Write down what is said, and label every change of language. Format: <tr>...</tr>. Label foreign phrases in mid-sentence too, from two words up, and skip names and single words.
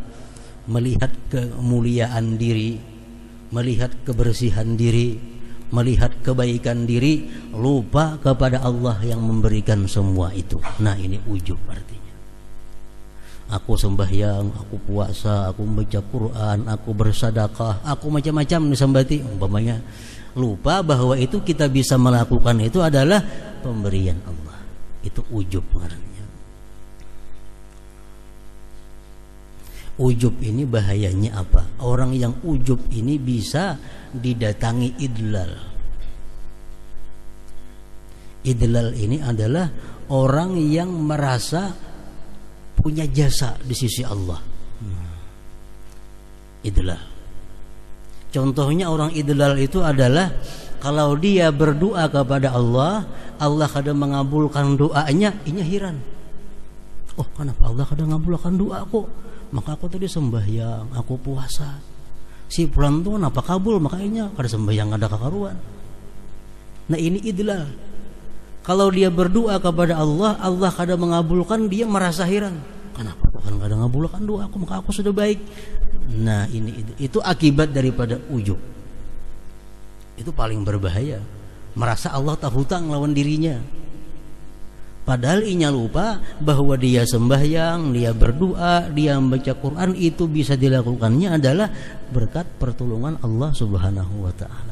<id>Melihat kemuliaan diri, melihat kebersihan diri, melihat kebaikan diri, lupa kepada Allah yang memberikan semua itu. Nah, ini ujub artinya. Aku sembahyang, aku puasa, aku membaca Quran, aku bersedekah, aku macam-macam disembati umpamanya. Lupa bahwa itu kita bisa melakukan itu adalah pemberian Allah. Itu ujub ngarannya. Ujub ini bahayanya apa? Orang yang ujub ini bisa didatangi idlal. Idlal ini adalah orang yang merasa punya jasa di sisi Allah. Idlal. Contohnya orang idlal itu adalah kalau dia berdoa kepada Allah, Allah kadang mengabulkan doanya, inya heran. Oh, kenapa Allah kadang mengabulkan doaku? Maka aku tadi sembahyang, aku puasa. Si pulang tuh kenapa kabul?</id> <bjn>Makanya kada sembahyang ada kekaruan.</bjn> <id>Nah ini idlal. Kalau dia berdoa kepada Allah, Allah kadang mengabulkan, dia merasa heran. Kenapa Tuhan kadang mengabulkan doaku? Maka aku sudah baik. Nah ini itu akibat daripada ujub. Itu paling berbahaya. Merasa Allah tak hutang lawan dirinya. Padahal inya lupa bahwa dia sembahyang, dia berdoa, dia membaca Quran, itu bisa dilakukannya adalah berkat pertolongan Allah</id> <ar>سبحانه وتعالى.</ar>